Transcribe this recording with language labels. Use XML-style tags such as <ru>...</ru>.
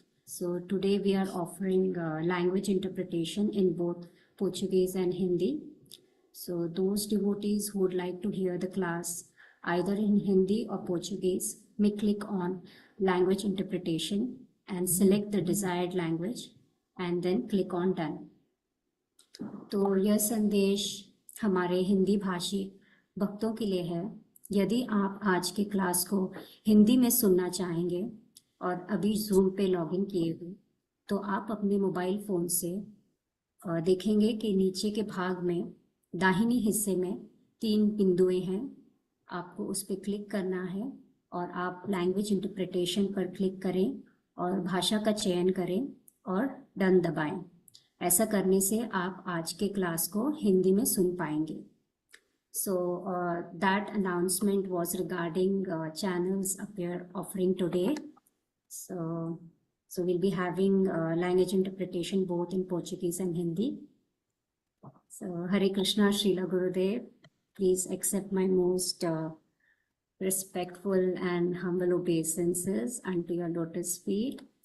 <en>So today we are offering language interpretation in both Portuguese and Hindi. So those devotees who would like to hear the class either in Hindi or Portuguese may click on language interpretation and select the desired language and then click on done.</en> <hi>तो यह संदेश हमारे हिंदी भाषी भक्तों के लिए है। यदि आप आज के क्लास को हिंदी में सुनना चाहेंगे और अभी जूम पे लॉगिन किए हो तो आप अपने मोबाइल फ़ोन से देखेंगे कि नीचे के भाग में दाहिनी हिस्से में 3 बिंदुएं हैं। आपको उस पर क्लिक करना है और आप लैंग्वेज इंटरप्रिटेशन पर क्लिक करें और भाषा का चयन करें और डन दबाएं। ऐसा करने से आप आज के क्लास को हिंदी में सुन पाएंगे।</hi> <en>So that announcement was regarding channels appear offering today. So we'll be having language interpretation both in Portuguese and Hindi. So Hare Krishna, Srila Gurudev, please accept my most respectful and humble obeisances unto your lotus feet.</en>